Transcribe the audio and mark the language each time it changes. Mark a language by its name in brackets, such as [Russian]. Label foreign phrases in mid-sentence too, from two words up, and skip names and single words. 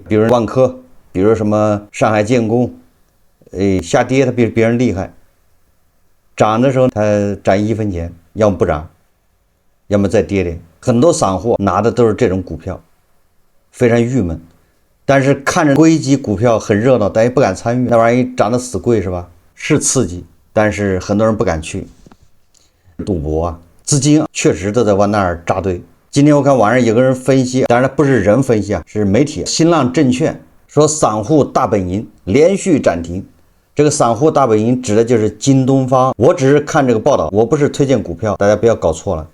[Chinese] 比如萬科，比如什麼上海建工，下跌它比別人厲害，漲的時候它漲1分錢，要麼不漲，要麼再跌點。很多散戶拿的都是這種股票，非常鬱悶。但是看着硅基股票很熱鬧，但也不敢參與，那玩意兒漲得死貴是吧？是刺激，但是很多人不敢去賭博啊，資金確實都在往那兒扎堆。今天我看網上有個人分析，當然不是人分析啊，是媒體新浪證券說散戶大本營連續漲停。這個散戶大本營指的就是京東方，我只是看這個報道，我不是推薦股票，大家不要搞錯了。